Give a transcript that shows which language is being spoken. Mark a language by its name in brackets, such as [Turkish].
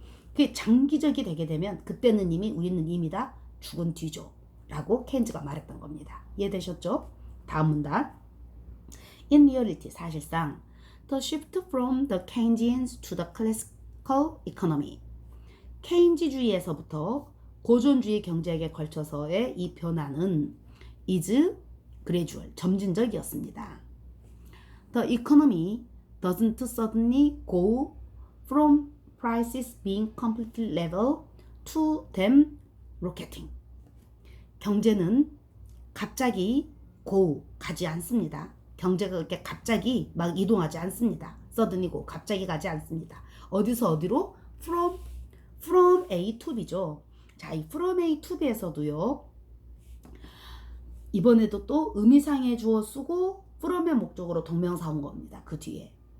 [Korean] 그게 장기적이 되게 되면 그때는 우리는 이미 다 죽은 뒤죠 라고 케인즈가 말했던 겁니다. 이해되셨죠? 다음 문단. [English] In reality, [Korean] 사실상 [English] the shift from the Keynesians to the classical economy, [Korean] 케인즈주의에서부터 고전주의 경제학에 걸쳐서의 이 변화는 [English] is gradual, [Korean] 점진적이었습니다. [English] The economy doesn't suddenly go from prices being completely level to them rocketing. [Korean] 경제는 갑자기 가지 않습니다. 경제가 그렇게 갑자기 막 이동하지 않습니다. [English] suddenly go, [Korean] 갑자기 가지 않습니다. 어디서 어디로? [English] from A to B [Korean] 죠. 자, 이 [English] from A to B [Korean] 에서도요, 이번에도 또 의미상의 주어 쓰고 from의 목적으로 동명사 온 겁니다. 그 뒤에.